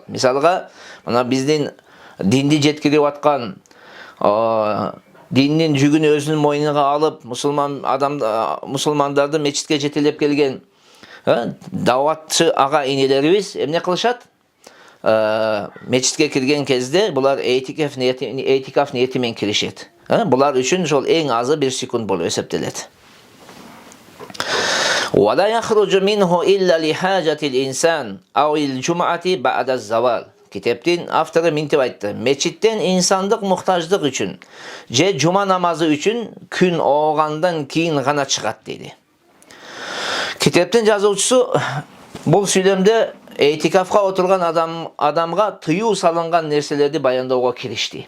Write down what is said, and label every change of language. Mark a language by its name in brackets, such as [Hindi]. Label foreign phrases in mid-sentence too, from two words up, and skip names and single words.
[Kyrgyz] Мисалга, мына биздин динди жеткирип аткан диндин жүгүн өзүнүн мойнуна алып, мусулмандарды мечитке жетелеп келген даватчы ага инелерибиз эмне кылышат? Мечитке кирген кезде булар этикаф ниети менен киришет. Булар үчүн ошол эң азы 1 секунд болуп эсептелет. [Arabic] ولا يخرج منه إلا لحاجة الإنسان أو الجمعة بعد الزوال. [Kyrgyz] Китептин автору мынтип айтты. Мечиттен инсандык муктаждык үчүн же жума намазы үчүн күн оогандан кийин гана чыгат дейди. Китептин жазуучусу бул сүйлөмдө этикафка отурган адамга тыюу салынган нерселерди баяндоого киришти.